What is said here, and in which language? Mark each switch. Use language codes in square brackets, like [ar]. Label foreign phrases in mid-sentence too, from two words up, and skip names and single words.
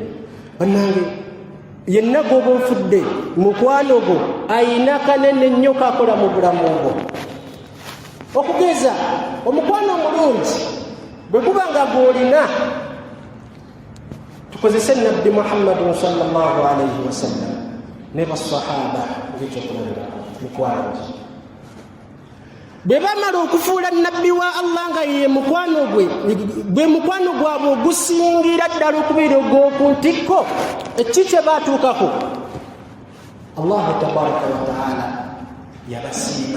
[lg] Bannange, yenna gw'oba ofudde mukwano gwo ayina kanene nnyo kakola mu bulamu bwo. Okugeza omukwano omulungi bwe guba nga gw'olina, tukozese Nabbi Muhammadin [ar] صلى الله عليه وسلم [lg] ne basahaba ng'ekyokulabirako mukwano gwe. Bwe bamala okufuula Nabbi wa Allah nga ye mukwano gwe mukwano gwabwe ogusingira ddala okubeera ogw'oku ntikko, eki kye baatuukako [ar] الله تبارك وتعالى [lg] yabasiima.